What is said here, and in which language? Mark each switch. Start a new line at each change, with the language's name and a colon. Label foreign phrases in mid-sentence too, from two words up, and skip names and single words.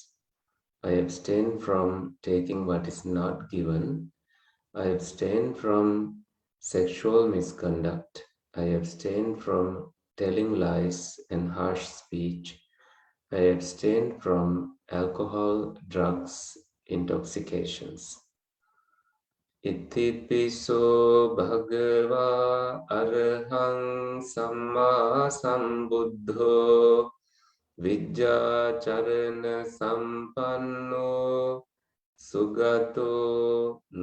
English: I abstain from taking what is not given. I abstain from sexual misconduct. I abstain from telling lies and harsh speech. I abstain from alcohol, drugs, intoxications.
Pali: Ittipiso bhagava arahang samma sambuddho vijjācarana sampanno sugato